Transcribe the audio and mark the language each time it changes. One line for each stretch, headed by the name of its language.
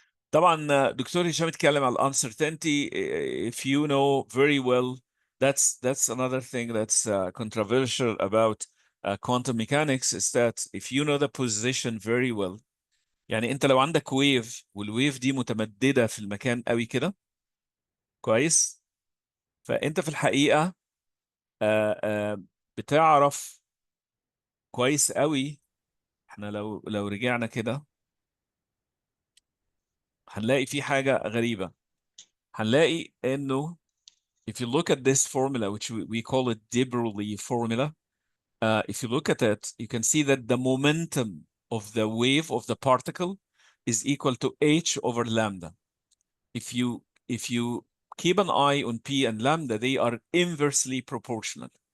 Arabic: طبعا دكتور هشام اتكلم على uncertainty.
English: If you know very well, that's another thing that's controversial about quantum mechanics, is that if you know the position very well.
Arabic: يعني انت لو عندك ويف والويف دي متمددة في المكان قوي كده كويس، فانت في الحقيقة بتعرف كويس قوي. احنا لو رجعنا كده هنلاقي في حاجة غريبة. هنلاقي انه
English: if you look at this formula, which we call it de Broglie formula, if you look at it, you can see that the momentum of the wave of the particle is equal to h over lambda. If you keep an eye on p and lambda, they are inversely proportional.